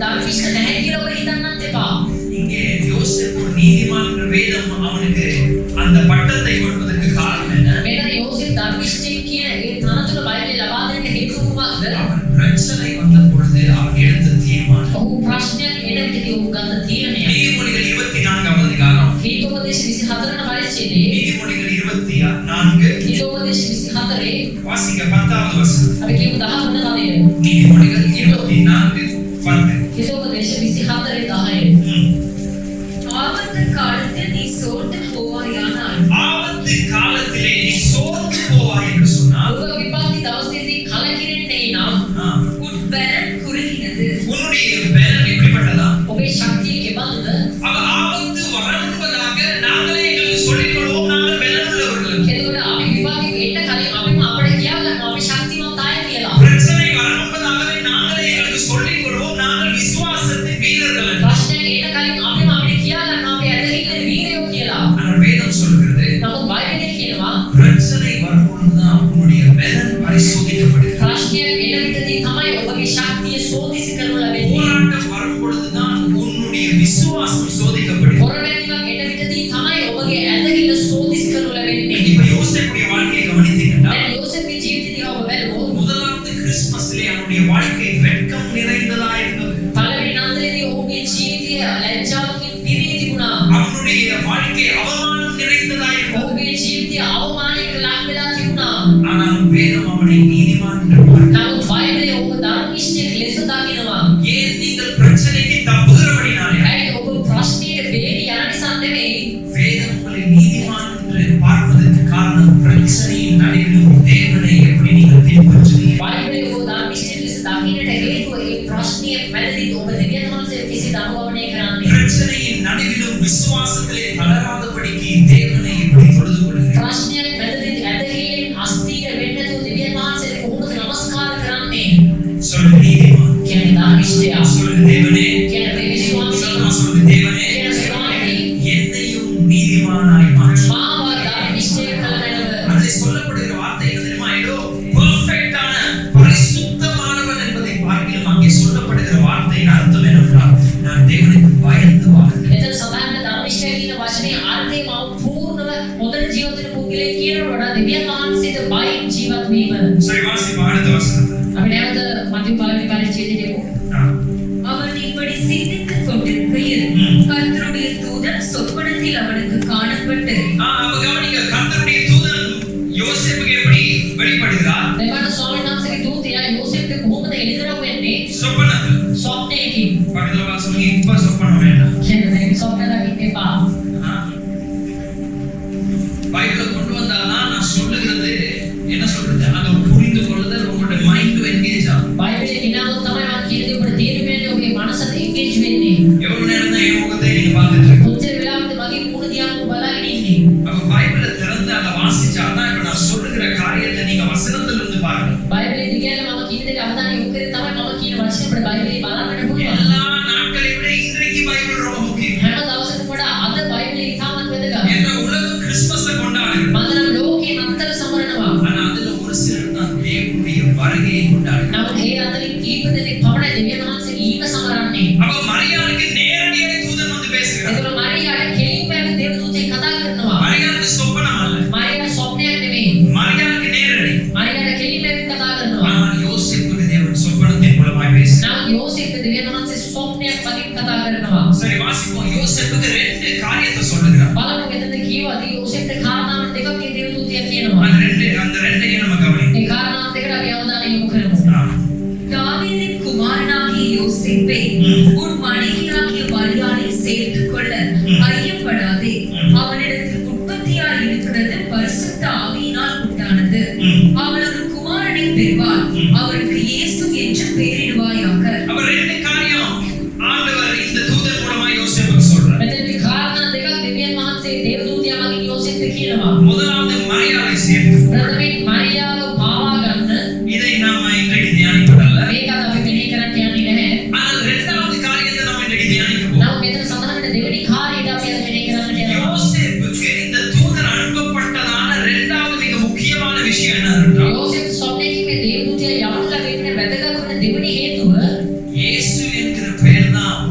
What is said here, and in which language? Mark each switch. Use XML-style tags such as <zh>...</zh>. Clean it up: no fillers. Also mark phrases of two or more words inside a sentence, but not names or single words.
<si>ඉෂ්ට නැහැ කියලා ඔබ හිතන්නත් එපා.</si> <ta>இங்கே யோசேப்பு ஒரு நீதிமான் என்ற வேதம் அவனுக்கு அந்த பட்டத்தை கொடுப்பதற்கு காரணம் என்ன?</ta> <si>මෙතන යෝසෙෆ් ධර්මිෂ්ඨයෙක් කියන ඒ තනතුර බයිබලයේ ලබා දෙන්න හේතුව කුමක්ද?</si> <ta>அவன் பிரச்சனை வந்த பொழுது அவன் எடுத்த தீர்மானம்.</ta> <si>ඔහු ප්‍රශ්නයක් එන විදිහට ඔහු ගන්න තීරණය.</si> <ta>நீதிமொழிகள் 24வது அதிகாரம்.</ta> <si>හිතෝපදේශ 24 වන පරිච්ඡේදයේ</si> <ta>நீதிமொழிகள் 24</ta> <si>හිතෝපදේශ 24</si> <ta>வாசிக்க 10வது வசனம்.</ta> <si>අපි කියමු 10 වන පදය.</si> <ta>நீதிமொழிகள் 24 10.</ta> <si>හිතෝපදේශ 24 10.</si> <ta>ஆபத்து காலத்தில் நீ சோர்ந்து போவாயானால் ஆபத்து காலத்திலே நீ சோர்ந்து போவாய் என்று சொன்னால்</ta> <si>ඔබ විපත්ති දවසේදී කලකිරෙන්නේ නම්</si> <ta>உன் பலன் குறுகினது. உன்னுடைய பலன் எப்படிப்பட்டதா?</ta> <si>ඔබේ ශක්තිය කෙබඳුද?</si> <ta>அவ ஆபத்து வரும் என்பதாக நாங்களே எங்களுக்கு சொல்லிக் கொள்வோம், நாங்கள் பலன் உள்ளவர்கள்.</ta> <si>එතකොට අපි විපත්ති එන්න කලින් අපිම අපිට කියා ගන්නවා අපි ශක්තිමත් අය කියලා.</si> <ta>பிரச்சனை வரும் என்பதாகவே நாங்களே எங்களுக்கு சொல்லிக் கொள்வோம், நாங்கள் விசுவாசத்தின் வீரர்கள்.</ta> <si>ප්‍රශ්නයක් එන්න කලින් අපිම අපිට කියා ගන්නවා අපි ඇදහිල්ල වීරයෝ කියලා.</si> <ta>ஆனால் வேதம் சொல்கிறது</ta> <si>නමුත් බයිබලයේ කියනවා</si> <ta>பிரச்சனை வரும் பொழுதுதான் உன்னுடைய பலன் பரிசோதிக்கப்படுகிறது.</ta> <si>ප්‍රශ්නයක් එන විටදී තමයි ඔබගේ ශක්තිය සෝදිසි කරනු ලැබෙන්නේ.</si> <ta>போராட்டம் வரும் பொழுதுதான் உன்னுடைய விசுவாசம் சோதிக்கப்படுகிறது.</ta> <si>පොරවැණිවක් එන විටදී තමයි ඔබගේ ඇදහිල්ල සෝදිසි කරනු ලැබෙන්නේ.</si> <ta>இப்ப யோசேப்புடைய வாழ்க்கையை கவனித்தீங்கன்னா</ta> <si>දැන් යෝසෙෆ්ගේ ජීවිතය දිහා ඔබ බැලුවොත්</si> <ta>முதலாவது கிறிஸ்துமஸ்லே அவனுடைய வாழ்க்கை வெட்கம் நிறைந்ததா இருந்தது.</ta> <si>පළවෙනි නන්දලේදී ඔහුගේ ජීවිතය ලැජ්ජාවකින් පිරී තිබුණා.</si> <ta>அவனுடைய வாழ்க்கை அவமானம் நிறைந்ததா இருந்தது.</ta> <si>ඔහුගේ ජීවිතය අවමානයකට ලක් වෙලා තිබුණා.</si> <ta>ஆனால் வேதம் அவனை நீதிமான் என்று பார்க்கிறது.</ta> <si>නමුත් බයිබලයේ ඔහු ධර්මිෂ්ඨයෙක් ලෙස දකිනවා.</si> <ta>ஏன் நீங்கள் பிரச்சனைக்கு தப்புகிறபடினாலே</ta> <si>ඇයි ඔබ ප්‍රශ්නයට බේරී යන නිසා නෙවෙයි.</si> <ta>வேதம் உங்களை நீதிமான் என்று பார்ப்பதற்கு காரணம் பிரச்சனையின் நடுவிலும் தேவனை எப்படி நீங்கள் பின்பற்றுவீர்கள்.</ta> <si>බයිබලයේ ඔහු ධර්මිෂ්ඨයෙක් ලෙස දකින්නට හේතුව ඒ ප්‍රශ්නය මැදදී ඔබ දෙවියන් වහන්සේ කිසිද අනුගමනය කරන්නේ.</si> <ta>பிரச்சனையின் நடுவிலும் விசுவாசத்திலே தளராதபடிக்கு தேவனை எப்படி தொழுது கொள்கிறீர்கள்.</ta> <si>ප්‍රශ්නයක් මැදදී ඇදහිල්ලෙන් අස්තීර වෙන්නේ නැතුව දෙවියන් වහන්සේට කොහොමද නමස්කාර කරන්නේ?</si> <ta>சொல்லு நீதிமான்,</ta> <si>කියන්නේ ධර්මිෂ්ඨයා.</si> <ta>சொல்லு தேவனே,</ta> <si>කියන්නේ දෙවි ස්වාමී.</si> <ta>சொல்லு தேவனே,</ta> <si>කියන්නේ ස්වාමී.</si> <ta>என்னையும் நீதிமானாய் மாற்று.</ta> <si>මාව ධර්මිෂ්ඨයෙක් කළ මැනව.</si> <ta>அதில் சொல்லப்படுகிற வார்த்தை என்ன தெரியுமா? ஏதோ பெர்ஃபெக்ட்டான பரிசுத்தமானவன் என்பதை பார்க்கிலும் அங்கே சொல்லப்படுகிற வார்த்தையின் அர்த்தம் என்னவென்றால் நான் தேவனுக்கு பயந்து வாழ்கிறேன்.</ta> <si>එතන සඳහන් ධර්මිෂ්ඨය කියන වචනේ අර්ථය මම පූර්ණව හොඳට ජීවත් වෙන පුද්ගලයෙක් කියනවට වඩා දෙවියන් වහන්සේට බයින් ජීවත් වීම.</si> <ta>சரி வாசிப்போம் அடுத்த வசனத்தை.</ta> <si>අපි නැවත මතියු පළවෙනි පරිච්ඡේදයට යමු.</si> <ta>அவன் இப்படி சிந்தித்துக் கொண்டிருக்கையில் கர்த்தருடைய தூதன் சொப்பனத்தில் அவனுக்கு காணப்பட்டு அப்ப கவனிங்க, கர்த்தருடைய தூதன் யோசேப்புக்கு எப்படி வெளிப்படுகிறார்?</ta> <si>දෙවන ස්වාමීන් වහන්සේගේ දූතයා යෝසෙෆ්ට කොහොමද එළිදරව් වෙන්නේ?</si> <ta>சொப்பனத்தில்.</ta> <si>ස්වප්නයකින්.</si> <ta>பக்கத்துல வாசலுங்க, இப்ப சொப்பனம் வேண்டாம்.</ta> <si>කියන්නේ ස්වප්න දකින්න එපා.</si> <ta>பைபிளை கொண்டு வந்தாதான் நான் சொல்லுகிறது என்ன சொல்றது, அதை ஒரு புரிந்து கொள்ளுதல் உங்களோட</ta> <en>mind engage</en> <ta>ஆகும்.</ta> <si>බයිබලයේ දිනවොත් තමයි මම කියන දේ ඔබට තේරෙන්නේ ඔබේ මනසට එන්ගේජ් වෙන්නේ.</si> <ta>எவ்வளவு நேரம் தான் என் முகத்தை நீங்க பார்த்துட்டு இருக்கீங்க?</ta> <si>කොච්චර වෙලාවකද මගේ මුණ දිහා බලාගෙන ඉන්නේ?</si> <ta>அப்ப பைபிளை திறந்து அதை வாசிச்சாதான் இப்ப நான் சொல்லுகிற காரியத்தை நீங்க வசனத்துல இருந்து பாருங்க.</ta> <si>බයිබලයේ දිගට මම කියන දේ අවධානය යොමු කරේ තමයි මම කියන වචනේ අපිට බයිබලයේ බලන්න පුළුවන්.</si> <ta>எல்லா நாட்களை விட இன்றைக்கு பைபிள் ரொம்ப முக்கியம்.</ta> <si>හැම දවසකම වඩා අද බයිබලයේ ඉතාමත් වැදගත්.</si> <ta>என்ற உலகம் கிறிஸ்துமஸை கொண்டாடுகிறது.</ta> <si>මන්දනම් ලෝකේ නත්තර සමරනවා.</si> <ta>ஆனா அதுல ஒரு சிலர் தான் தேவனுடைய வருகையை கொண்டாடுகிறார்கள்.</ta> <si>නමුත් ඒ අතරින් කීප දෙනෙක් පමණයි දෙවියන් වහන්සේගේ ඊම සමරන්නේ.</si> <ta>அப்ப மரியாளுக்கு நேரடியாக தூதன் வந்து பேசுகிறார்.</ta> <si>ඒතර මරියාට කෙලින්ම ඇවිත් දේවදූතෙක් කතා කරනවා.</si> <ta>மரியாளுக்கு சொப்பனம் அல்ல,</ta> <si>මරියාට ස්වප්නයක් නෙමෙයි.</si> <ta>மரியாளுக்கு நேரடி.</ta> <si>මරියාට කෙලින්ම ඇවිත් කතා කරනවා.</si> <ta>ஆனால் யோசேப்புக்கு தேவன் சொப்பனத்தின் மூலமாய் பேசினார்.</ta> <si>නමුත් යෝසෙෆ්ට දෙවියන් වහන්සේ ස්වප්නයක් වලින් කතා කරනවා.</si> <ta>சரி வாசிப்போம். யோசேப்புக்கு ரெண்டு காரியத்தை சொல்லுகிறார்.</ta> <si>බලමු එතන කියවදී යෝසෙෆ්ට කාරණාවන් දෙකක් මේ දේවදූතයා කියනවා.</si> <ta>அந்த ரெண்டையும் நம்ம கவனிப்போம்.</ta> <si>ඒ කාරණාවන් දෙකට අපි අවධානය යොමු කරමු.</si> <ta>தாவீதின் குமாரனாகிய யோசேப்பே உன் மனைவியாகிய மரியாளை சேர்த்துக் கொள்ள ஐயப்படாதே. அவனிடத்தில் உற்பத்தியாய் இருக்கிறது பரிசுத்த ஆவியினால் உண்டானது. அவள் ஒரு குமாரனை பெறுவாள். அவருக்கு இயேசு என்று பெயரிடுவாயாக. அவர் ரெண்டு காரியம் ஆண்டவர் இந்த தூதன் மூலமா யோசேப்புக்கு சொல்றார்.</ta> <si>මෙතනදී කාරණා දෙකක් දෙවියන් වහන්සේ දේවදූතයා මගින් යෝසෙෆ්ට කියනවා.</si> <ta>முதலாவது மரியாதை சேர்த்து.</ta> <si>ප්‍රථමයෙන් මරියාව පාවා ගන්න.</si> <ta>இதை நாம இன்றைக்கு தியானிப்பதல்ல.</ta> <si>මේකත් අපි මෙනෙහි කරන්න යන්නේ නැහැ.</si> <ta>ஆனால் இரண்டாவது காரியத்தை நம்ம இன்றைக்கு தியானிக்க போறோம்.</ta> <si>නමුත් මෙතන සඳහන් වෙන දෙවෙනි කාර්යයට අපි අද මෙනෙහි කරන්න යනවා.</si> <ta>யோசேப்புக்கு இந்த தூதன் அனுப்பப்பட்டதான இரண்டாவது மிக முக்கியமான விஷயம் என்னவென்றால்</ta> <si>යෝසෙෆ් ස්වප්නයේ මේ දේවදූතයා යවන්න ලැබෙන්න වැදගත් වෙන දෙවෙනි හේතුව</si> <ta>இயேசு என்கிற பெயர் தான்</ta>